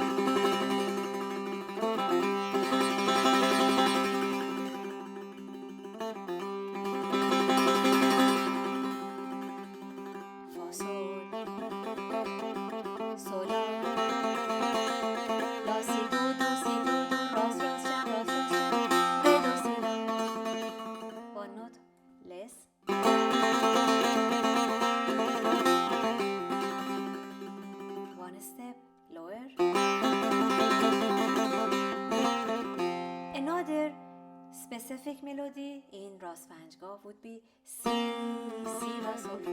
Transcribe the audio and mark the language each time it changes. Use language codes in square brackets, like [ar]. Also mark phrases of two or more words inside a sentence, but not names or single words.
[en] Fa, sol, sol, la, si, do, ras, jam, re, do, si, la. One note less. One step lower. Another specific melody in Rastpanjgah would be C, la, sol, fa.